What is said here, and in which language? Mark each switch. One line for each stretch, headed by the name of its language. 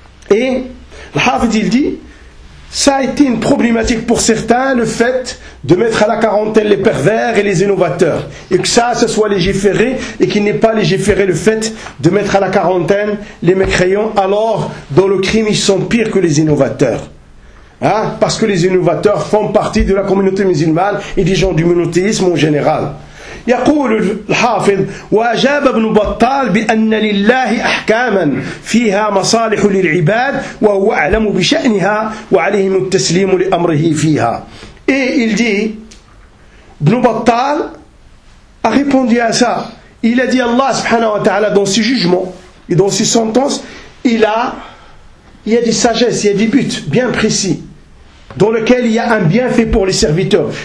French: Et الحافظ il dit: ça a été une problématique pour certains, le fait de mettre à la quarantaine les pervers et les innovateurs, et que ça se soit légiféré, et qu'il n'ait pas légiféré le fait de mettre à la quarantaine les mécréants, alors dans le crime ils sont pires que les innovateurs. Parce que les innovateurs font partie de la communauté musulmane et des gens du monothéisme en général.
Arabic: يقول الحافظ: وأجاب ابن بطال بأن لله أحكاما فيها مصالح للعباد وهو أعلم بشأنها وعليهم التسليم لأمره فيها.
French: Et il dit, ابن بطال a répondu à ça. Il a dit: Allah subhanahu wa ta'ala dans ses jugements et dans ses sentences, il y a des sagesses, il y a des buts bien précis dans lequel il y a un bienfait pour les serviteurs.